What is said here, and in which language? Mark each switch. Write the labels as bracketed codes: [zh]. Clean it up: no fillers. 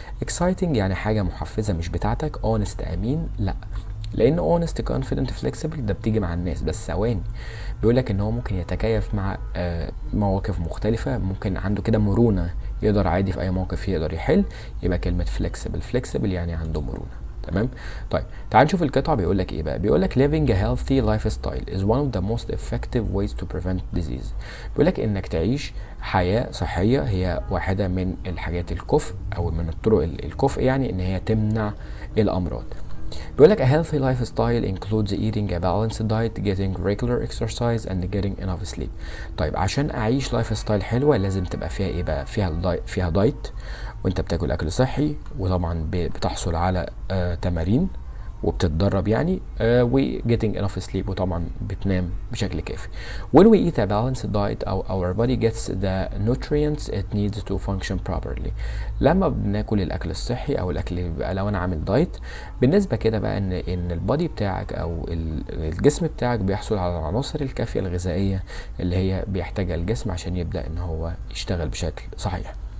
[ar] exciting يعني حاجة محفزة مش بتاعتك. honest امين لا، لان honest confident flexible ده بتيجي مع الناس. بس ثواني، بيقول لك ان هو ممكن يتكيف مع مواقف مختلفه، ممكن عنده كده مرونه، يقدر عادي في اي موقف يقدر يحل. يبقى كلمه flexible يعني عنده مرونه، تمام؟ طيب تعال نشوف القطعه بيقول لك ايه بقى. بيقول لك [en] living a healthy lifestyle is one of the most effective ways to prevent disease. [ar] بيقول لك انك تعيش حياه صحيه هي واحده من الحاجات الكفء او من الطرق الكفء، يعني ان هي تمنع الامراض. بيقول لك [en] a healthy lifestyle includes eating a balanced diet, getting regular exercise and getting enough sleep. [ar] طيب عشان اعيش لايف ستايل حلوه لازم تبقى فيها ايه بقى؟ فيها دايت، وانت بتاكل اكل صحي، وطبعا بتحصل على تمارين وبتتدرب يعني، و [en] getting enough sleep، [ar] وطبعا بتنام بشكل كافي. [en] When we eat a balanced diet our body gets the nutrients it needs to function properly. [ar] لما بناكل الاكل الصحي او الاكل اللي بيبقى لو انا عامل دايت، بالنسبه كده بقى ان البادي بتاعك او الجسم بتاعك بيحصل على العناصر الكافيه الغذائيه اللي هي بيحتاجها الجسم عشان يبدا ان هو يشتغل بشكل صحيح.